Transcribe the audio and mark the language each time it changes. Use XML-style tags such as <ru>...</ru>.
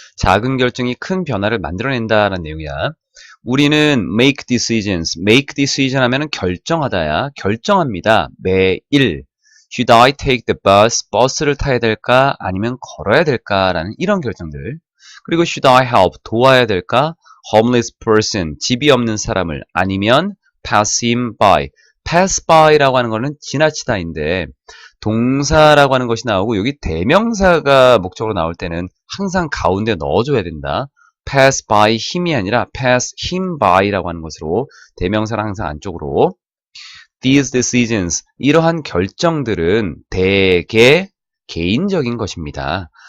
<ko>작은 결정이 큰 변화를 만들어낸다라는 내용이야. 우리는</ko> <en>make decision</en> <ko>하면은 결정하다야. 결정합니다. 매일.</ko> <en>Should I take the bus?</en> <ko>버스를 타야 될까? 아니면 걸어야 될까? 라는 이런 결정들. 그리고</ko> <en>should I help?</en> <ko>도와야 될까?</ko> <en>homeless person,</en> <ko>집이 없는 사람을 아니면</ko> <en>pass him by.</en> <ko>pass by라고 하는 거는 지나치다인데 동사라고 하는 것이 나오고 여기 대명사가 목적으로 나올 때는 항상 가운데 넣어줘야 된다.</ko> <en>pass by him</en> <ko>이 아니라</ko> <en>pass him by</en> <ko>라고 하는 것으로 대명사를 항상 안쪽으로</ko> <en>these decisions</en> <ko>이러한 결정들은 대개 개인적인 것입니다.</ko>